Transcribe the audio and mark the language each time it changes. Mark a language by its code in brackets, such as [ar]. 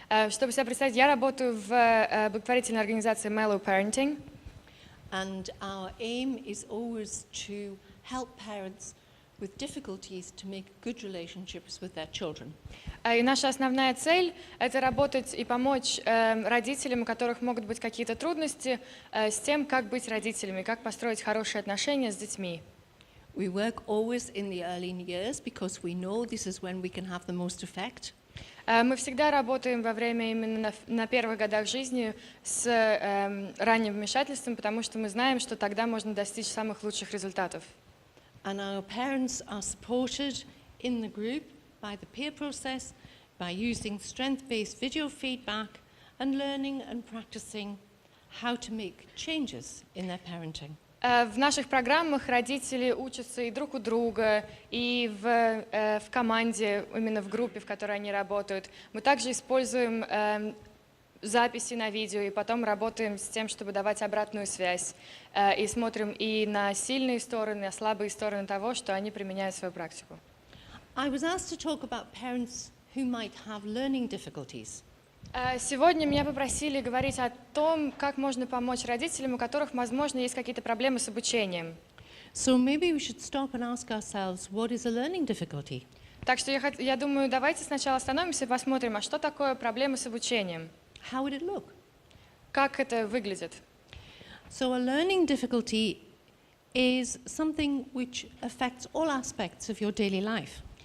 [ru] Чтобы себя представить, я работаю в благотворительной организации Mellow Parenting. [en] And our aim is always to help parents with difficulties to make good relationships with their children. [ru] И наша основная цель – это работать и помочь родителям, у которых могут быть какие-то трудности, с тем, как быть родителями, как построить хорошие отношения с детьми. [en] We work always in the early years because we know this is when we can have the most effect. [ru] Мы всегда работаем во время именно на первых годах жизни с ранним вмешательством, потому что мы знаем, что тогда можно достичь самых лучших результатов. [en] And our parents are supported in the group by the peer process, by using strength-based video feedback and learning and practicing how to make changes in their parenting. [ru] В наших программах родители учатся и друг у друга, и в команде, именно в группе, в которой они работают. Мы также используем записи на видео, и потом работаем с тем, чтобы давать обратную связь. И смотрим и на сильные стороны, на слабые стороны того, что они применяют в свою практику. [en] I was asked to talk about parents who might have learning difficulties. [ru] Сегодня меня попросили говорить о том, как можно помочь родителям, у которых, возможно, есть какие-то проблемы с обучением. [en] So maybe we should stop and ask ourselves, what is a learning difficulty? [ru] Так что я думаю, давайте сначала остановимся и посмотрим, а что такое проблемы с обучением? [en] How would it look? [ru] Как это выглядит? [en] So a learning difficulty is something which affects all aspects of your daily life.